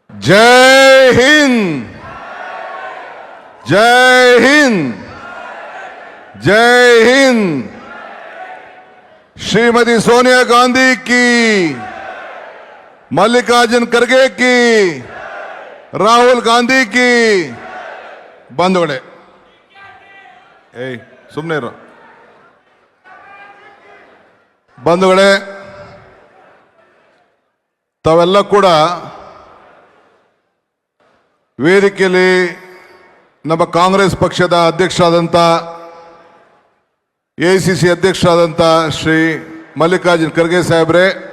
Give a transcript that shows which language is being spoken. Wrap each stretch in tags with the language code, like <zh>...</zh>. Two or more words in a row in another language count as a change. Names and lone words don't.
<hi>जय हिंद, जय हिंद, जय हिंद। श्रीमती सोनिया गांधी की, मल्लिकार्जुन खड़गे की, राहुल गांधी की।</hi> <kn>ಬಂಧುಗಳೇ, ಸುಮ್ಮನೆ ಇರು ಬಂಧುಗಳೇ, ತಾವೆಲ್ಲ ಕೂಡ ವೇದಿಕೆಯಲ್ಲಿ ನಮ್ಮ ಕಾಂಗ್ರೆಸ್ ಪಕ್ಷದ ಅಧ್ಯಕ್ಷರಾದಂಥ ಎಐಸಿಸಿ ಅಧ್ಯಕ್ಷರಾದಂಥ ಶ್ರೀ ಮಲ್ಲಿಕಾರ್ಜುನ್ ಖರ್ಗೆ ಸಾಹೇಬ್ರೆ,</kn>